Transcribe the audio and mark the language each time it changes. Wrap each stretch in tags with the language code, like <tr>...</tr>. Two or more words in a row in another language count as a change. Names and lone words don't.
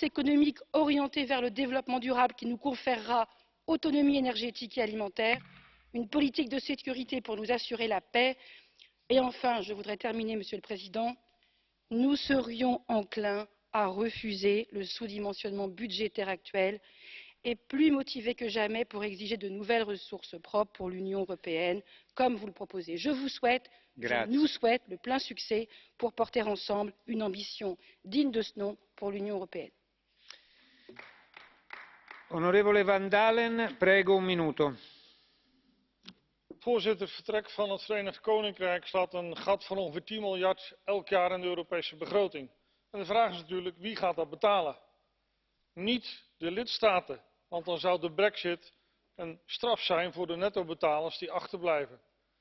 <fr>économique orientée vers le développement durable qui nous conférera autonomie énergétique et alimentaire, une politique de sécurité pour nous assurer la paix et enfin, je voudrais terminer, Monsieur le Président, nous serions enclins à refuser le sous-dimensionnement budgétaire actuel et plus motivés que jamais pour exiger de nouvelles ressources propres pour l'Union européenne, comme vous le proposez. Je vous souhaite, je nous souhaite le plein succès pour porter ensemble une ambition digne de ce nom pour l'Union européenne.</fr> <it>Onorevole Van Dalen, prego un minuto.</it> <nl>Voorzitter, het vertrek van het Verenigd Koninkrijk slaat een gat van ongeveer 10 miljard elk jaar in de Europese begroting. En de vraag is natuurlijk, wie gaat dat betalen? Niet de lidstaten, want dan zou de Brexit een straf zijn voor de nettobetalers die achterblijven.</nl>